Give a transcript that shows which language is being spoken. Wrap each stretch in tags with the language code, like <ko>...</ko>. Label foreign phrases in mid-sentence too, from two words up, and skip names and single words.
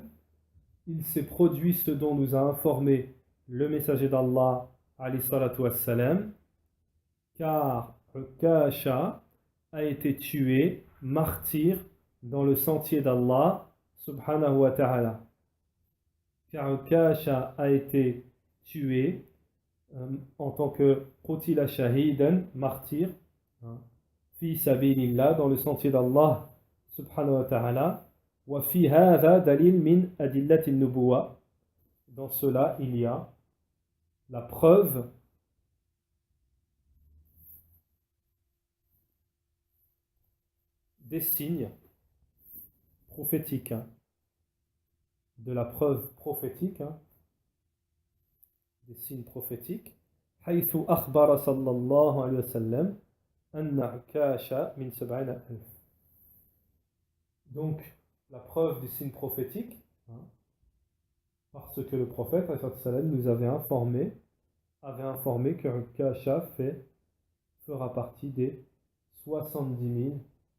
<fr>Il s'est produit ce dont nous a informé le messager d'Allah,</fr> <ar>عليه الصلاة والسلام,</ar> <fr>car Ukasha a été tué, martyr, dans le sentier d'Allah,</fr> <ar>سبحانه وتعالى.</ar> <fr>Car Ukasha a été tué en tant que</fr> <ar>قتل شهيدا,</ar> <fr>martyr,</fr> <ar>في سبيل الله,</ar> <fr>dans le sentier d'Allah</fr> <ar>سبحانه وتعالى, وفي هذا دليل من أدلة النبوة.</ar> <fr>Dans cela, il y a la preuve des signes prophétiques, hein, de la preuve prophétique, hein, des signes prophétiques.</fr> <ar>حيث أخبر صلى الله عليه وسلم أن عكاش من 70,000.</ar> <fr>Donc, la preuve du signe prophétique, hein, parce que le prophète nous avait informé que Ukasha fera partie des 70 000.</fr>